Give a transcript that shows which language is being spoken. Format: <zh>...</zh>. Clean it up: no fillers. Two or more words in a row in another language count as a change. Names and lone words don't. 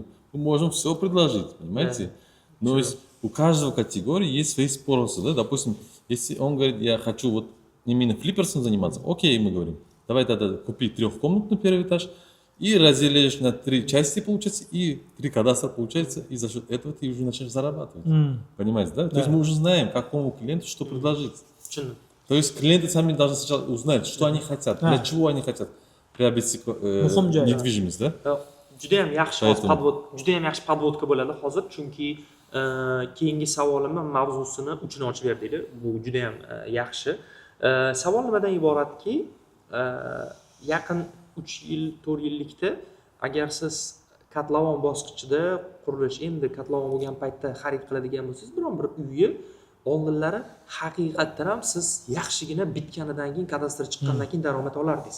<ru>Мы можем все предложить, понимаете? Но у каждого категории есть свои спросы, да, допустим, если он говорит, я хочу вот именно флипперсом заниматься, окей, мы говорим, давай тогда купи 3-комнатный первый этаж и разделишь на 3 части, получается, и 3 кадастра получается, и за счет этого ты уже начнешь зарабатывать. Понимаете, да? То есть мы уже знаем, какому клиенту что предложить. То есть клиенты сами должны сначала узнать, что они хотят, для чего они хотят приобрести недвижимость, да?</ru> <uz>Juda ham yaxshi podvodka bo'ladi hozir, chunki keyingi savolimni mavzusini uchini ochib berdinglar. Bu juda ham yaxshi. Savol nimadan iboratki, yaqin 3 yil, 4 yillikda agar siz kotlovan bosqichida qurilish endi kotlovan bo'lgan paytda xarid qiladigan bo'lsangiz biron bir uyni oldinlari haqiqatdan ham siz yaxshigina bitganidan keyin kadastr chiqqandan keyin daromad olardingiz.</uz>